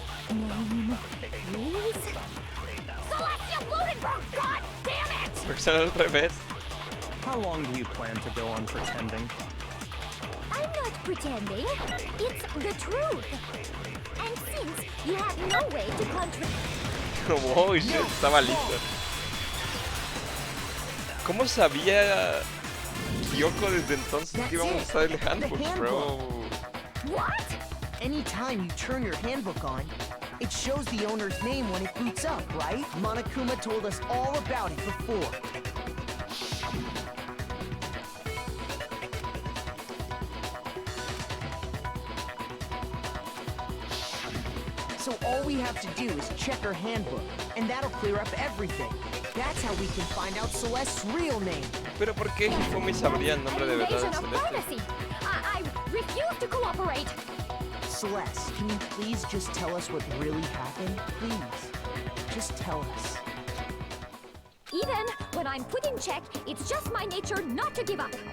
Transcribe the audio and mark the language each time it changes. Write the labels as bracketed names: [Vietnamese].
[English] My name is... Celestia Ludenberg! God damn it! [Spanish] ¿Por qué sale al revés? [English] How long do you plan to go on pretending? I'm not pretending. It's the truth. And since you have no way to Oh shit, [Spanish] estaba listo. ¿Cómo sabía Kyoko desde entonces que íbamos a usar el handbook, bro? [English] What? Anytime you turn your handbook on, it shows the owner's name when it boots up, right? Monokuma told us all about it before. So all we have to do is check her handbook, and that'll clear up everything. That's how we can find out Celeste's real name. [Spanish] Pero ¿por qué Hifumi sabría el nombre de verdad de [English] Invasion of [Spanish] Celeste? [English] privacy. I refuse to cooperate. Celeste, can you please just tell us what really happened? Please, just tell us. Even when I'm put in check, it's just my nature not to give up.